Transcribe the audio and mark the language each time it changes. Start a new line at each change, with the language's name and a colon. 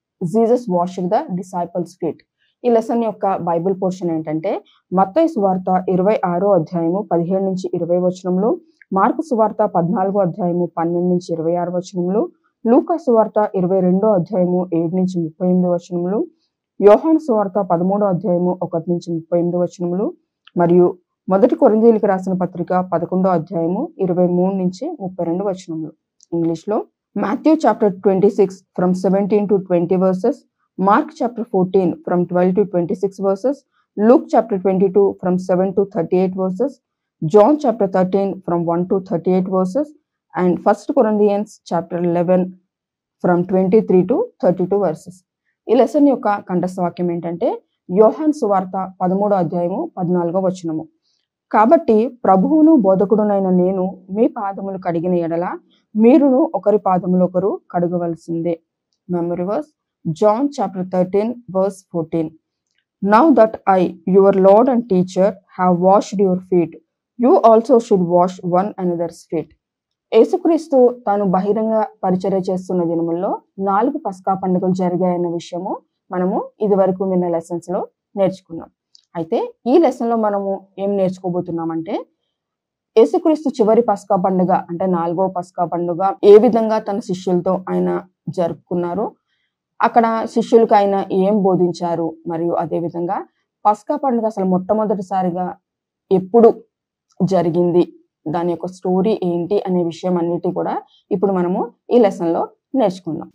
English: Jesus washing the disciples feet.
Telugu: ఈ lesson యొక్క Bible portion ఏంటంటే మత్తయి సువార్త 26వ అధ్యాయము 17 నుంచి 20 వచనములు, మార్కు సువార్త 14వ అధ్యాయము 12 నుంచి 26 వచనములు, లూకా సువార్త 22వ అధ్యాయము 7 నుంచి 38 వచనములు, యోహాను సువార్త 13వ అధ్యాయము 1 నుంచి 38 వచనములు, మరియు మొదటి కొరింథీయులకు రాసిన పత్రిక 11వ అధ్యాయము 23 నుంచి 32 వచనములు. ఇంగ్లీష్ లో
English: Matthew chapter 26 from 17 to 20 verses, Mark chapter 14 from 12 to 26 verses, Luke chapter 22 from 7 to 38 verses, John chapter 13 from 1 to 38 verses, and 1 Corinthians chapter 11 from 23 to 32 verses.
Telugu: ఈ లెసన్ యొక్క కంఠస్థ వాక్యం ఏంటంటే యోహాను సువార్త 13వ అధ్యాయము 14వ వచనము. కాబట్టి ప్రభువును బోధకుడునైన నేను మీ పాదములు కడిగిన ఎడల మీరును ఒకరి పాదములు ఒకరు కడగవలసిందే.
English: Memory verse John chapter 13 verse 14. Now that I, your Lord and teacher, have washed your feet, you also should wash one another's feet.
Telugu: యేసుక్రీస్తు తాను బహిరంగ పరిచర్య చేస్తున్న దినముల్లో 4 పస్కా పండుగలు జరిగాయన్న విషయము మనము ఇది వరకు విన్న లెసన్స్ లో నేర్చుకున్నాం. అయితే ఈ లెసన్ లో మనము ఏం నేర్చుకోబోతున్నామంటే యేసుక్రీస్తు చివరి పస్కా పండుగ అంటే 4వ పస్కా పండుగ ఏ విధంగా తన శిష్యులతో ఆయన జరుపుకున్నారు, అక్కడ శిష్యులకు ఆయన ఏం బోధించారు, మరియు అదే విధంగా పస్కా పండుగ అసలు మొట్టమొదటిసారిగా ఎప్పుడు జరిగింది, దాని యొక్క స్టోరీ ఏంటి అనే విషయం అన్నిటి కూడా ఇప్పుడు మనము ఈ లెసన్ లో నేర్చుకుందాం.